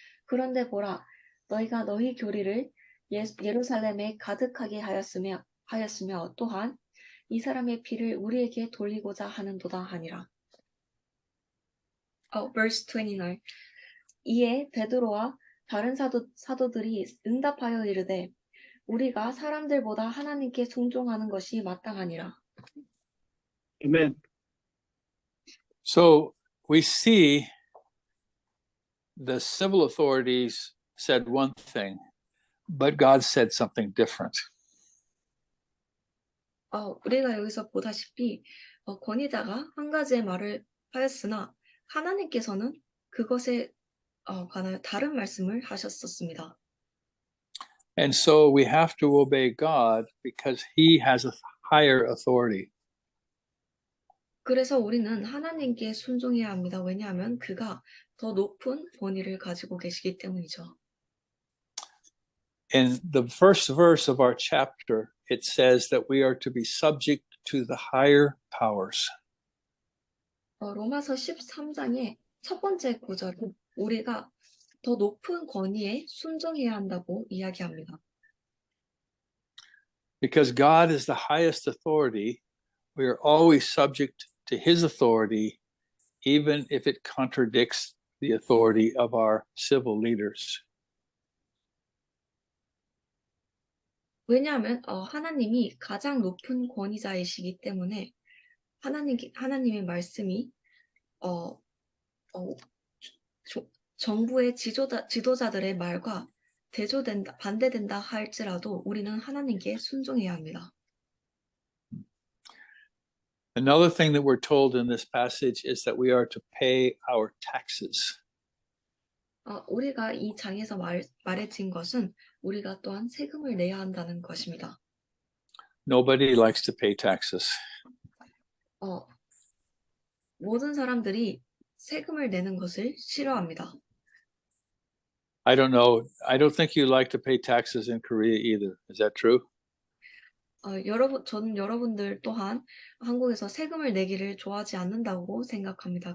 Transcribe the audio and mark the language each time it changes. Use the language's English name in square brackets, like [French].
[Korean] 그런데 보라 너희가 너희 교리를 예루살렘에 가득하게 하였으며 또한 이 사람의 피를 우리에게 돌리고자 하는도다 하니라. [English] verse 29. [Korean] 이에 베드로와 다른 사도들이 응답하여 이르되 우리가 사람들보다 하나님께 순종하는 것이 마땅하니라. [English] Amen. So we see the civil authorities said one thing, but God said something different. [Korean] 우리가 여기서 보다시피 권위자가 한 가지의 말을 하였으나 하나님께서는 그것에 관하여 다른 말씀을 하셨었습니다. [English] And so we have to obey God because He has a higher authority. [Korean] 그래서 우리는 하나님께 순종해야 합니다. 왜냐하면 그가 더 높은 권위를 가지고 계시기 때문이죠. [English] In the first verse of our chapter, it says that we are to be subject to the higher powers. [Korean] 로마서 13장의 첫 번째 구절은 우리가 더 높은 권위에 순종해야 한다고 이야기합니다. [English] Because God is the highest authority, we are always subject to His authority, even if it contradicts the authority of our civil leaders. [Korean] 왜냐하면 하나님이 가장 높은 권위자이시기 때문에 하나님의 말씀이 어, 어, 정부의 지도자들의 말과 반대된다 할지라도 우리는 하나님께 순종해야 합니다. [English] Another thing that we're told in this passage is that we are to pay our taxes. [Korean] 우리가 이 장에서 말해진 것은 우리가 또한 세금을 내야 한다는 것입니다. [English] Nobody likes to pay taxes. [Korean] 모든 사람들이 세금을 내는 것을 싫어합니다. [English] I don't know. I don't think you like to pay taxes in Korea either. Is that true? [Korean] 저는 여러분들 또한 한국에서 세금을 내기를 좋아하지 않는다고 생각합니다.